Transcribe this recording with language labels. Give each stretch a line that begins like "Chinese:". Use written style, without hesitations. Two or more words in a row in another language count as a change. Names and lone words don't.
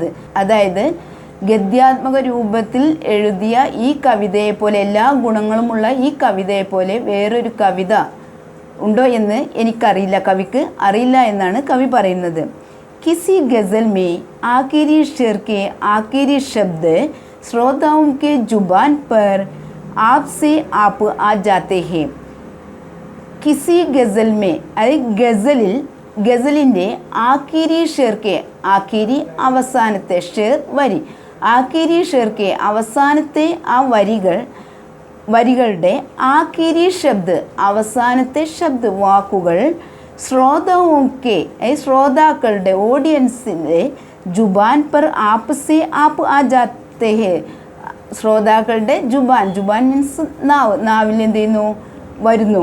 Malayalam: അതായത് ഗദ്യാത്മക രൂപത്തിൽ എഴുതിയ ഈ കവിതയെ പോലെ, എല്ലാ ഗുണങ്ങളുമുള്ള ഈ കവിതയെ പോലെ വേറൊരു കവിത ഉണ്ടോ എന്ന് എനിക്കറിയില്ല, കവിക്ക് അറിയില്ല എന്നാണ് കവി പറയുന്നത്.
Hindi: किसी ग़ज़ल में आख़िरी शेर के आख़िरी शब्द ശ്രോതാओं के जुबान पर आप से आप आ जाते हैं. किसी ग़ज़ल में,
Malayalam: അതായത് ഗസലിൽ, ഗസലിൻ്റെ
Hindi: आख़िरी शेर के,
Malayalam: ആക്കിരി അവസാനത്തെ, ഷെർ വരി,
Hindi: आख़िरी शेर के
Malayalam: അവസാനത്തെ ആ വരികളുടെ
Hindi: आख़िरी शब्द
Malayalam: അവസാനത്തെ ശബ്ദ് വാക്കുകൾ ശ്രോതാവുക്കെ, ശ്രോതാക്കളുടെ ഓഡിയൻസിൻ്റെ
Hindi: ज़ुबान पर आप से आप आ जाते हैं,
Malayalam: ശ്രോതാക്കളുടെ ജുബാൻ, ജുബാൻ മീൻസ് നാവ്, നാവിൽ എന്ത് ചെയ്യുന്നു വരുന്നു.